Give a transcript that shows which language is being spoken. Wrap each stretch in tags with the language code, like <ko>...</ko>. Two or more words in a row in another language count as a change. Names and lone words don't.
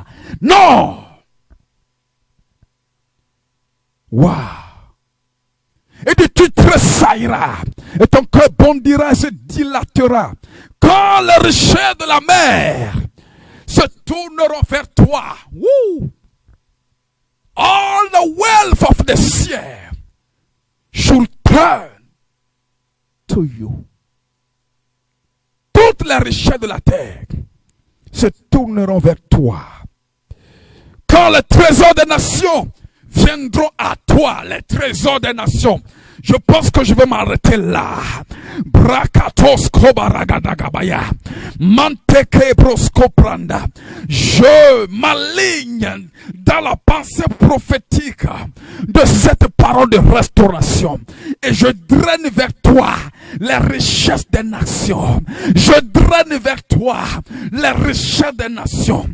<fr>Non. Waouh. Et tu tressailleras, et ton cœur bondira et se dilatera. Quand les richesses de la mer se tourneront vers toi,</fr> <en>woo, all the wealth of the sea should turn to you.</en> <fr>Toutes les richesses de la terre se tourneront vers toi. Quand les trésors des nations viendront à toi, les trésors des nations. Je pense que je vais m'arrêter là. Brakatos kobaragadagabaya. Manteke broskopranda. Je m'aligne dans la pensée prophétique de cette parole de restauration. Et je draine vers toi les richesses des nations. Je draine vers toi les richesses des nations.</fr>